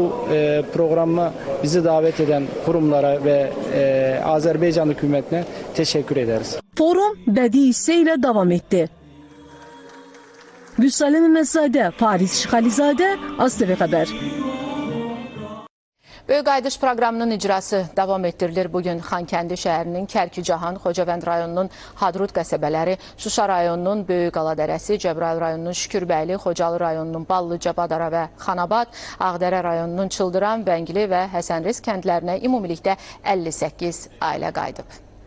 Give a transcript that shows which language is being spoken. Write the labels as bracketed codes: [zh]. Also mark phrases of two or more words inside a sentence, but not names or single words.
[tr] bu programa bizi davet eden kurumlara ve Azerbaycan hükümetine teşekkür ederiz. [az] Forum bədii hissə ilə davam etdi. Vüsale Məhəmmədzadə, Paris Şıxalizadə, AzTV Xəbər. Böyük Qayıdış proqramının icrası davam etdirilir. Bugün Xankəndi şəhərinin Kərkicahan, Xocavənd rayonunun Hadrut qəsəbələri, Şuşa rayonunun Böyük Qaladərəsi, Cəbrayıl rayonunun Şükürbəyli, Xocalı rayonunun Ballıca, Badara və Xanabad, Ağdərə rayonunun Çıldıran, Vəngili və Həsənriz kəndlərinə ümumilikdə 58 ailə qayıdıb.